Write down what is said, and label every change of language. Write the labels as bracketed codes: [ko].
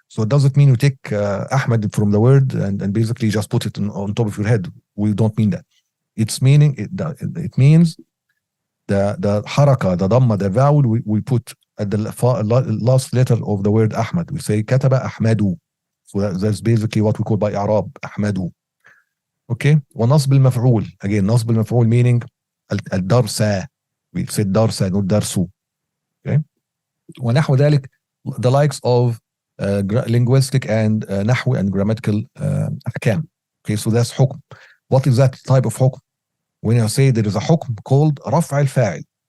[en] So does it mean you take Ahmed from the word and basically just put it on top of your head? We don't mean that. It's meaning it means the haraka, the dhamma, the vowel we put at the last letter of the word Ahmad. We say [ar] كتب أحمد. [en] So that's basically what we call by إعراب أحمد. Okay. [ar] ونصب المفعول, [en] again [ar] نصب المفعول meaning الدرس. [en] We said درس, not درس. Okay. [ar] ونحو ذلك, [en] the likes of linguistic and نحو and grammatical أحكام. Okay, so that's حكم. What is that type of حكم? When I say there is a حكم called رفع الفاعل.